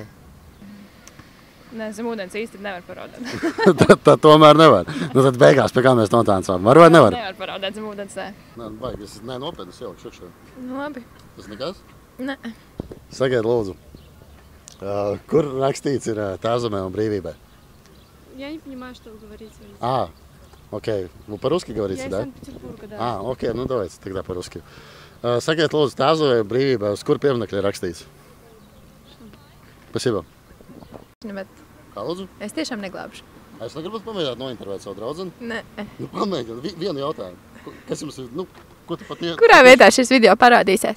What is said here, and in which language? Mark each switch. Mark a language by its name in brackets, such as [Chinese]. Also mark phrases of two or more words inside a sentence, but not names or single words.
[Latvian] Nē, zem ūdens īsti nevar paraudāt. Tad tomēr nevar. Nu, tad beigās, pie kā mēs notāncām. Var vai nevar? Nevar paraudāt zem ūdens, nē. Nē, baigi, es nopietni ielikšu šeit. Nu labi. Tas nekas? Nē. Sakiet, lūdzu, kur rakstīts ir Tēvzemē un brīvībai? [Russian] Я не понимаю, что вы говорите. Окей. Вы по-русски говорите, Я из да? Санкт-Петербурга, да. Окей, ну давайте тогда по-русски. [Latvian] Sakiet, lūdzu, Tēvzemē un brīvībai, uz kur pieminekļi ir rakstīts? [Russian] Spasībā. [Latvian] Bet Kā lūdzu? es tiešām neglābšu. Es negribu pamēģināt nointervēt savu draudzeni. Nē. Nu, pamēģināt. Vienu jautājumu. Kas jums ir, ko tu pat Kurā vietā šis video parādīsies?